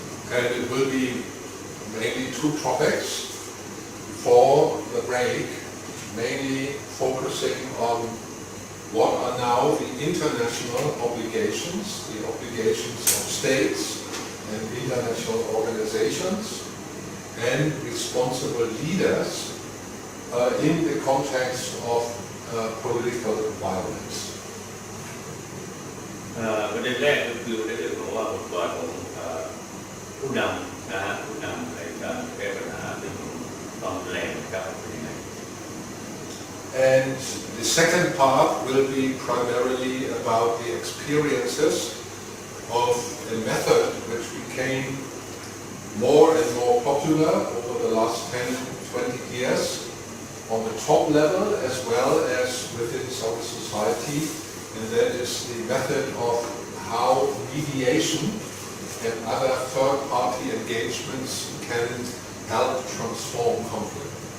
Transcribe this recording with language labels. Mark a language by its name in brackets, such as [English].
[English] And it will be mainly two topics for the break, mainly focusing on what are now the international obligations, the obligations of states and international organizations and responsible leaders in the context of political violence. [Thai] ประเด็นแรกก็คือในเรื่องของว่าบทบาทของผู้นำนะฮะผู้นำในการแก้ปัญหาเรื่องของความรุนแรงนะครับเป็นยังไง [English] And the second part will be primarily about the experiences of a method which became more and more popular over the last 10-20 years on the top level as well as within civil society, and that is the method of how mediation and other third-party engagements can help transform conflict.